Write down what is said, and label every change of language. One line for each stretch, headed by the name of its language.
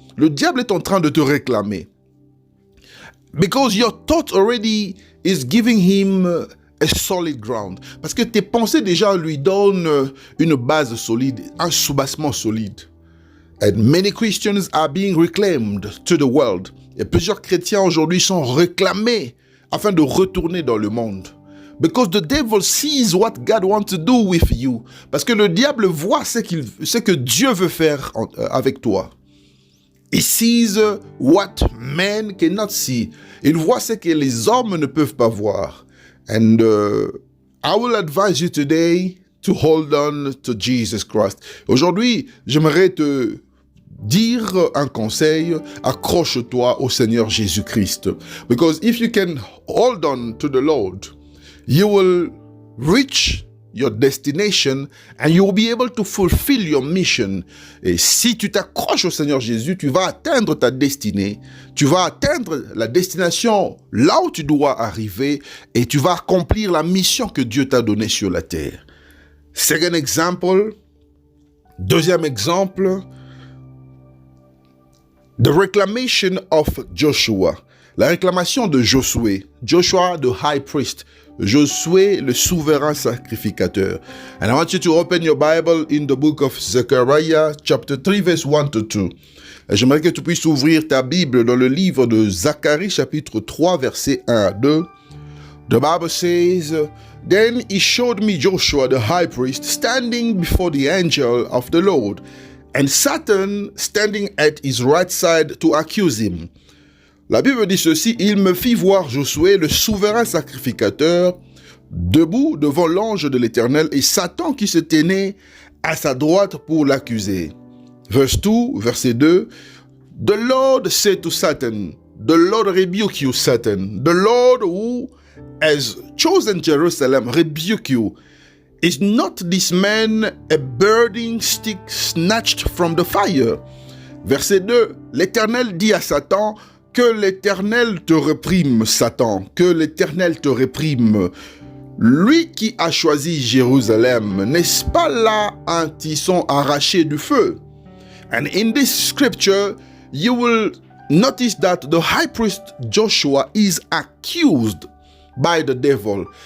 French: Le diable est en train de te réclamer.
English: Because your thought already is giving him a solid ground.
French: Parce que tes pensées déjà lui donnent une base solide, un soubassement solide.
English: And many Christians are being reclaimed to the world.
French: Et plusieurs chrétiens aujourd'hui sont réclamés afin de retourner dans le monde.
English: Because the devil sees what God wants to do with you.
French: Parce que le diable voit ce que Dieu veut faire avec toi.
English: He sees what men cannot see.
French: Il voit ce que les hommes ne peuvent pas voir.
English: And I will advise you today to hold on to Jesus Christ.
French: Aujourd'hui, j'aimerais te dire un conseil, accroche-toi au Seigneur Jésus-Christ.
English: Because if you can hold on to the Lord, you will reach your destination and you will be able to fulfill your mission.
French: Et si tu t'accroches au Seigneur Jésus, tu vas atteindre ta destinée, tu vas atteindre la destination là où tu dois arriver et tu vas accomplir la mission que Dieu t'a donnée sur la terre.
English: Second example,
French: deuxième exemple,
English: the reclamation of Joshua.
French: La réclamation de Josué,
English: Joshua the high priest,
French: Josué le souverain sacrificateur.
English: And I want you to open your Bible in the book of Zechariah, chapter 3, verse 1 to 2.
French: Et j'aimerais que tu puisses ouvrir ta Bible dans le livre de Zacharie, chapitre 3, verset 1 à 2.
English: The Bible says, Then he showed me Joshua the high priest standing before the angel of the Lord, and Satan standing at his right side to accuse him.
French: La Bible dit ceci, il me fit voir Josué, le souverain sacrificateur, debout devant l'ange de l'Éternel et Satan qui se tenait à sa droite pour l'accuser.
English: Verset 2, The Lord said to Satan, The Lord rebuke you, Satan. The Lord who has chosen Jerusalem rebuke you. Is not this man a burning stick snatched from the fire?
French: Verset 2, l'Éternel dit à Satan, que l'Éternel te réprime, Satan, que l'Éternel te réprime. Lui qui a choisi Jérusalem, n'est-ce pas là un tisson arraché du feu?
English: And in this scripture, you will notice that the high priest Joshua is accused by the devil.